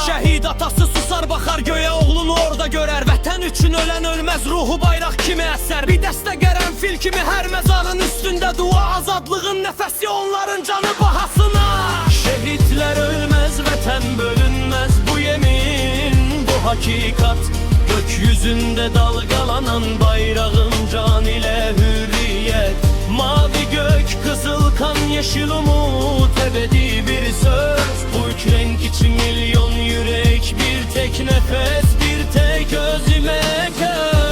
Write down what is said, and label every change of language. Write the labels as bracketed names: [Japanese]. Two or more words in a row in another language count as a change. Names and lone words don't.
[Azerbaijani] Şəhid atası susar baxar göyə, oğlunu orada görər. Vətən üçün ölən ölməz, ruhu bayraq kimi əsər. Bir dəstə qərənfil kimi hər məzarın üstündə dua. Azadlığın nəfəsi onların canı bahasına. Şəhidlər ölməz, vətən bölünməz, [Turkish] bu yemin, bu hakikat. Gökyüzündə dalgalanan bayrağım can ile hürriyet. Mavi gök, kızıl kan, yeşil umut, ebedi bir söz. Bu üç renk için milyon yürek, bir tek nefes, bir tek özüme göz.